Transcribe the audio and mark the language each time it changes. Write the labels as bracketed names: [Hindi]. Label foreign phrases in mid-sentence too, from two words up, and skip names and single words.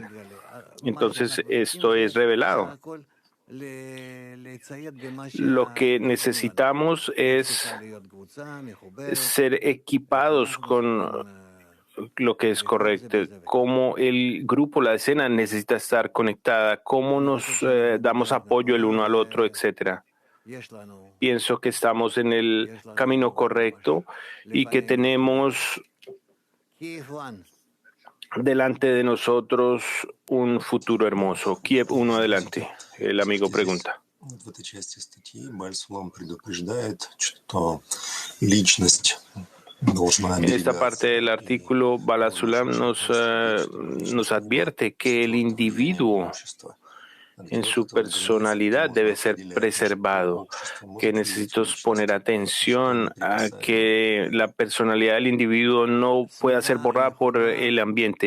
[Spanish] Entonces, esto es revelado. Lo que necesitamos es ser equipados con lo que es correcto, cómo el grupo, la escena necesita estar conectada, cómo nos damos apoyo el uno al otro, etcétera. Pienso que estamos en el camino correcto y que tenemos delante de nosotros un futuro hermoso. Kiev 1 adelante. El amigo pregunta. [Russian] В этой части статьи Бааль-Сулам предупреждает, что личность должна [Spanish] En esta parte del artículo, Baal HaSulam nos advierte que el individuo en su personalidad debe ser preservado, que necesitamos poner atención a que la personalidad del individuo no pueda ser borrada por el ambiente.